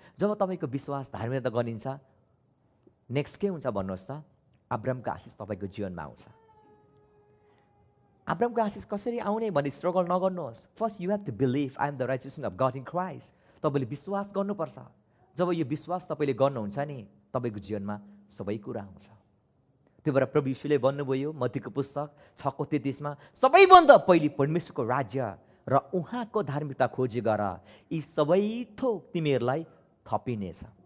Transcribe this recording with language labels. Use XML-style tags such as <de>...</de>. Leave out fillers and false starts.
<ne>जब तपाईँको विश्वास धार्मिकता गनिन्छ, नेक्स्ट के हुन्छ भन्नुहोस् त? अब्रामको आशिष तपाईँको जीवनमा आउँछ। अब्रामको आशिष कसरी आउने भन्ने स्ट्रगल नगर्नुहोस्।</ne> <en>First you have to believe I am the righteousness of God in Christ.</en> <ne>तपाईँले विश्वास गर्नुपर्छ। जब यो विश्वास तपाईँले गर्नुहुन्छ नि, तपाईँको जीवनमा सबै कुरा आउँछ। त्यो भएर प्रभु यीशुले भन्नुभयो मत्तीको पुस्तक 6:33 सबैभन्दा पहिले परमेश्वरको राज्य र उहाँको धार्मिकता खोजी गर, यी सबै थोक तिमीहरूलाई थपिनेछ।</ne>